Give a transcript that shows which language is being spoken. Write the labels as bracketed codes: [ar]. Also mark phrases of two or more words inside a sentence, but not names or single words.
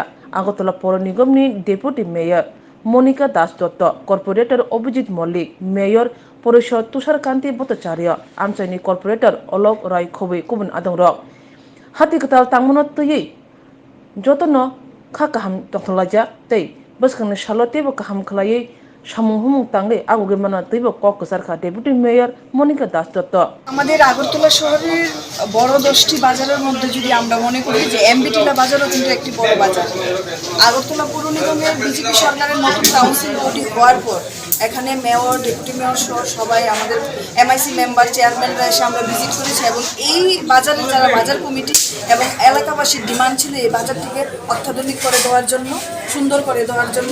[trp] Agartala Poro Nigomni Deputy Mayor Monica Das Dotto, Corporator Obhijit Mollik, Mayor Porishod Tushar Kanti Bhattacharya, Amchaini Corporator Olok Rai Khobui Kubun Adongrok. Hati ketal tangmono tuyei jotono kha kaham tongthalaja tei baskangni salo tebo kaham khlaiei samung humung tangle aguge mana teibo kok kusarkha Deputy Mayor Monica Das Dotto. [bn] আমাদের আগরতলা শহরের বড় 10টি বাজারের মধ্যে যদি আমরা মনে করি যে এমবি টিলা বাজারও কিন্তু একটি বড় বাজার। আগরতলা পৌর নিগমের বিজেপি সরকারের নতুন [en] council body [bn] হওয়ার পর এখানে [en] Mayor, Deputy Mayor [bn] সহ সবাই আমাদের [en] MIC member, [bn] চেয়ারম্যানরা এসে আমরা ভিজিট করেছি এবং এই বাজারে যারা বাজার কমিটি এবং এলাকাবাসীর ডিমান্ড ছিল এই বাজারটিকে অত্যাধুনিক করে দেওয়ার জন্য, সুন্দর করে দেওয়ার জন্য।